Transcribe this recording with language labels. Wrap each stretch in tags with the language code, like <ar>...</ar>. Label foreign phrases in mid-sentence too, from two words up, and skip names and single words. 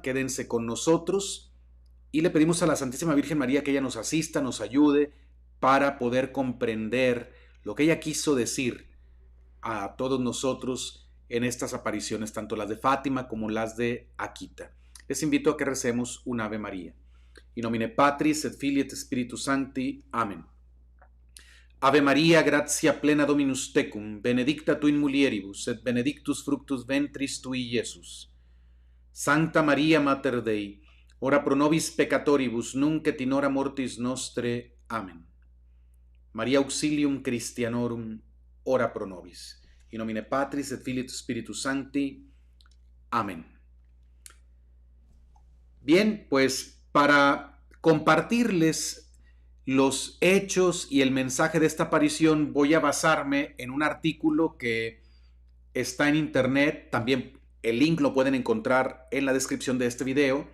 <es>Quédense con nosotros y le pedimos a la Santísima Virgen María que ella nos asista, nos ayude para poder comprender lo que ella quiso decir a todos nosotros en estas apariciones, tanto las de Fátima como las de Akita. Les invito a que recemos un Ave María.</es> <la>In nomine Patris et Filii et Spiritus Sancti. Amén. Ave Maria, gratia plena Dominus tecum, benedicta tu in mulieribus, et benedictus fructus ventris tui, Iesus. Sancta Maria Mater Dei, ora pro nobis peccatoribus, nunc et in hora mortis nostre. Amén. Maria auxilium Christianorum, ora pro nobis. In nomine Patris et Filii et Spiritus Sancti. Amén.</la> <es>Bien, pues para compartirles los hechos y el mensaje de esta aparición voy a basarme en un artículo que está en internet. También el link lo pueden encontrar en la descripción de este video.</es>